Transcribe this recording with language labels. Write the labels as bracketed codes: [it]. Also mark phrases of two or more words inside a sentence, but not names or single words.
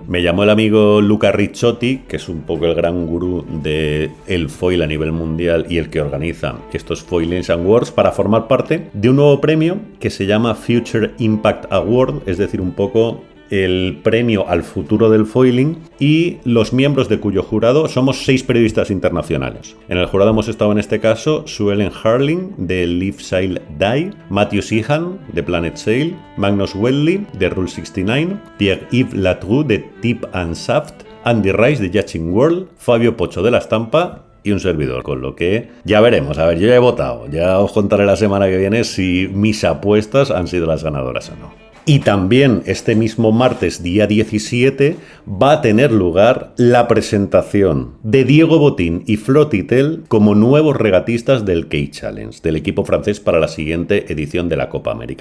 [es] Me llamó el amigo Luca Ricciotti, que es un poco el gran gurú del foil a nivel mundial y el que organiza estos Foiling Awards, para formar parte de un nuevo premio que se llama Future Impact Award, es decir, un poco el premio al futuro del foiling, y los miembros de cuyo jurado somos 6 periodistas internacionales. En el jurado hemos estado en este caso Suellen Harling de Live Sail Die, Matthew Sheehan de Planet Sail, Magnus Wedley de Rule 69, Pierre-Yves Latroux de Tip and Shaft, Andy Rice de Yachting World, Fabio Pocho de La Estampa y un servidor, con lo que ya veremos. A ver, yo ya he votado, ya os contaré la semana que viene si mis apuestas han sido las ganadoras o no. Y también este mismo martes, día 17, va a tener lugar la presentación de Diego Botín y Flo Titel como nuevos regatistas del Key Challenge, del equipo francés para la siguiente edición de la Copa América.